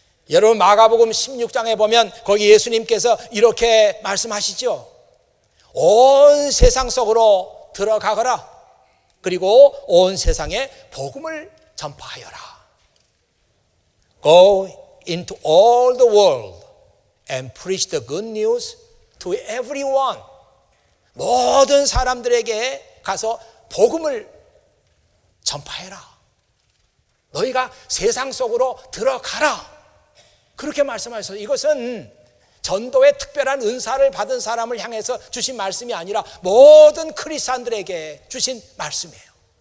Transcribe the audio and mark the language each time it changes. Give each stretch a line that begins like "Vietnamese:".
Korean: 여러분, 마가복음 16장에 보면 거기 예수님께서 이렇게 말씀하시죠. 온 세상 속으로 들어가거라, 그리고 온 세상에 복음을 전파하여라.
English: Go into all the world and preach the good news to everyone.
Korean: 모든 사람들에게 가서 복음을 전파해라. 너희가 세상 속으로 들어가라, 그렇게 말씀하셨어요. 이것은 전도의 특별한 은사를 받은 사람을 향해서 주신 말씀이 아니라 모든 크리스찬들에게 주신 말씀이에요.